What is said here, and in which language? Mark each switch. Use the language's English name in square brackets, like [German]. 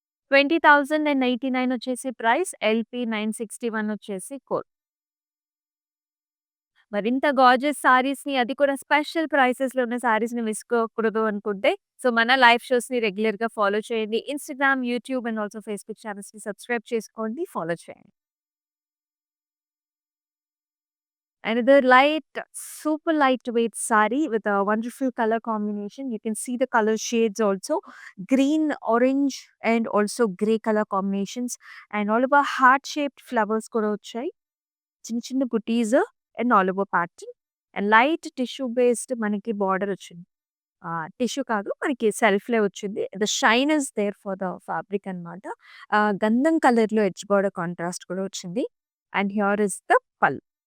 [Telugu] 20,089 వచ్చేసి price. LP 961 వచ్చేసి code. మరింత గార్జియస్ సారీస్‌ని, అది కూడా స్పెషల్ ప్రైసెస్‌లో ఉన్న సారీస్‌ని మిస్ కాకూడదు అనుకుంటే, సో మన లైవ్ షోస్‌ని రెగ్యులర్‌గా ఫాలో చేయండి. Instagram, YouTube and also Facebook ఛానెల్స్‌ని subscribe చేసుకోండి. ఫాలో చేయండి. [English] Another light, super lightweight saree with a wonderful color combination. You can see the color shades also. Green, orange and also grey color combinations. And all over heart-shaped flowers [Telugu] కూడా వచ్చాయి. చిన్న చిన్న బుటీస్ and all over pattern. And light tissue based మనకి border వచ్చింది. Tissue కాదు, మనకి సెల్ఫ్‌లే వచ్చింది. [English] the shine is there for the fabric [Telugu] అన్నమాట. గంధం కలర్‌లో ఎడ్జ్ బార్డర్ కాంట్రాస్ట్ కూడా వచ్చింది. [English] And here is the pallu.